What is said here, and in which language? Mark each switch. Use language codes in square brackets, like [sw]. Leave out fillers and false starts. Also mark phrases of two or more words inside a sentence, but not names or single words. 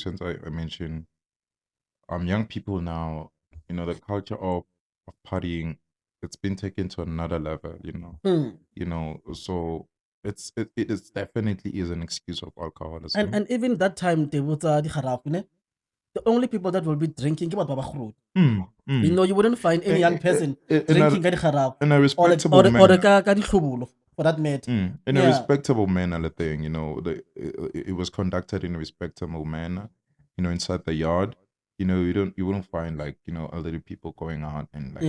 [en] Since I mentioned, young people now, the culture of partying, it's been taken to another level. So it is definitely is an excuse of alcoholism. And even that time they would the only people that will be drinking, [nso] ke batho ba bagolo. Mm, [en] You mm. know, you wouldn't find any young person In drinking a, [nso] ka dikharap [en] in a or respectable ka manner. dihlobolo, for that matter. In a Yeah. respectable manner, the thing, it was conducted in a respectable manner, inside the yard. You wouldn't find like, elderly people going out and like